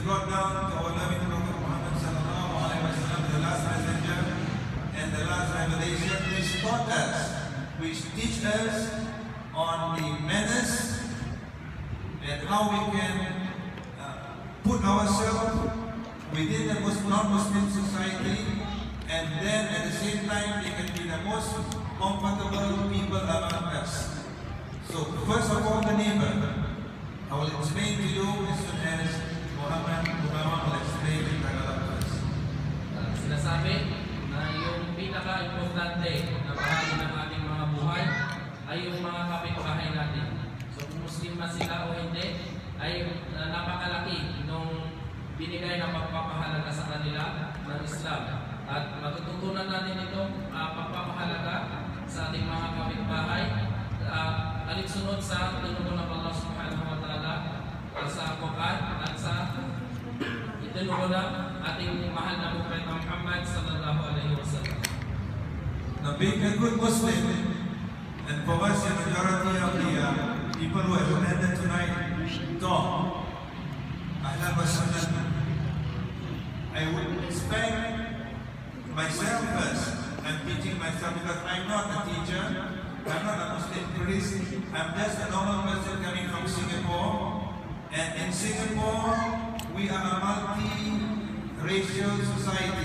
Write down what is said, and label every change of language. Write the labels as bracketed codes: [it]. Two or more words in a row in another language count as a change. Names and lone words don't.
[en] brought down to our loving Prophet Muhammad [ar] صلى الله عليه وسلم, [en] the last messenger and the last revelation, which taught us, which teach us on the manners and how we can put ourselves within the non-Muslim society, and then at the same time we can be the most comfortable people among us. So first of all, the neighbor. I will explain to you as soon as Muhammad will explain in Tagalog first. [tl] Sinasabi na yung pinaka-importante na bahagi ng ating mga buhay ay yung mga kapitbahay natin. So kung Muslim man sila o hindi, ay napakalaki nung binigay na pagpapahalaga sa kanila ng Islam. At matututunan natin itong pagpapahalaga sa ating mga pagsunod sa tinuro ng Allah [ar] سبحانه وتعالى [tl] sa Quran at sa itinuro ng ating mahal na Propeta Muhammad [ar] صلى الله عليه وسلم. [en] Now, being a good Muslim, and for us, the majority of the people who have attended tonight, talk, [ar] أهلا وسهلا. [en] I would expect myself first. I'm teaching myself because I'm not a teacher, I'm not a Muslim priest, I'm just a normal person coming from Singapore. And in Singapore, we are a multi-racial society.